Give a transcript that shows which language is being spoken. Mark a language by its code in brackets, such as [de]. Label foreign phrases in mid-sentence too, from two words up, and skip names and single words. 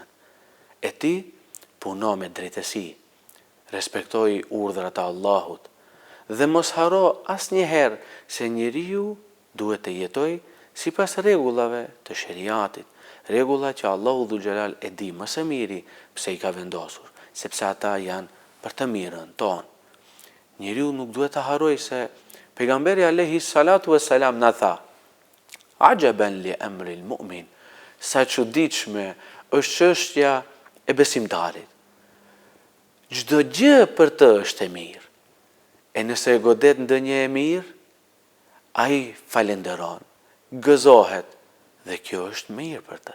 [sq] E ti puno me drejtësi, respektoj urdhrat e Allahut dhe mos haro asnjëherë se njeriu duhet të jetojë sipas rregullave të sheriatit, rregulla që Allahu Dhul Gjelal e di më së miri pse i ka vendosur, sepse ata janë për të mirën tonë. Njeriu nuk duhet të harrojë se pejgamberi [ar] عليه الصلاة والسلام [sq] na tha: [ar] "عجبا لأمر المؤمن", [sq] sa çuditshme është çështja e besimtarit. Çdo gjë për të është e mirë. E nëse e godet ndonjë e mirë, ai falenderon, gëzohet dhe kjo është mirë për të.